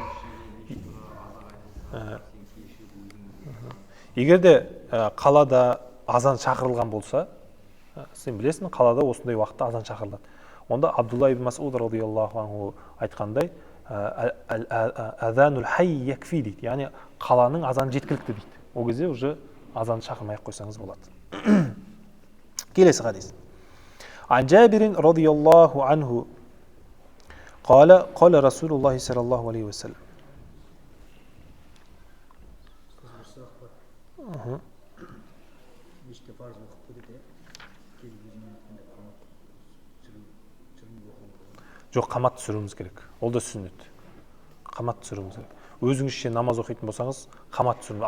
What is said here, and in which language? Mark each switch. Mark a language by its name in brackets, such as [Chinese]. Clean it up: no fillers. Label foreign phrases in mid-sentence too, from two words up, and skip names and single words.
[Kazakh] Егер де қалада азан шақырылған болса, сен білесің, қалада осындай уақытта азан шақырылады. Онда Абдулла ибн Мас'уд [Arabic] رضي الله عنه [Kazakh] айтқандай, [Arabic] أذان الحي يكفي [Kazakh] дейді, яғни қаланың азаны жеткілікті дейді. Ол кезде уже азан шақырмай-ақ қойсаңыз болады. Келесі хадис. [Arabic] عن جابر رضي الله عنه قال رسول الله صلى الله عليه وسلم. [Kazakh] Жоқ, қамат түсіруіміз керек. Ол да сүннет. Қамат түсіруіміз керек. Өзіңізше намаз оқитын болсаңыз, қамат түсіріңіз.